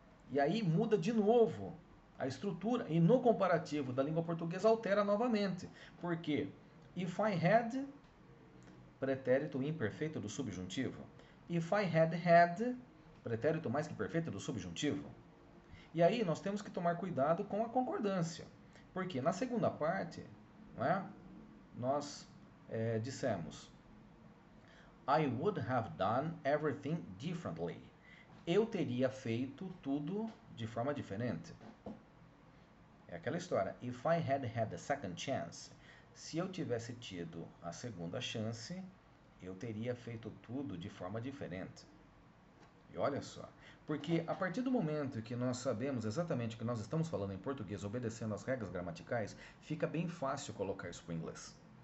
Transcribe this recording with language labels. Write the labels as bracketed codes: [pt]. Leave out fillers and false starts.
[pt] E aí muda de novo a estrutura. E no comparativo da língua portuguesa altera novamente. Por quê? If I had, pretérito imperfeito do subjuntivo. If I had, pretérito mais que perfeito do subjuntivo. E aí nós temos que tomar cuidado com a concordância. Porque na segunda parte, não é? [en] Nós dissemos I would have done everything differently. [pt] Eu teria feito tudo de forma diferente. É aquela história. [en] If I had had a second chance. [pt] Se eu tivesse tido a segunda chance, eu teria feito tudo de forma diferente. E olha só, porque a partir do momento que nós sabemos exatamente o que nós estamos falando em português, obedecendo às regras gramaticais, fica bem fácil colocar isso para o inglês.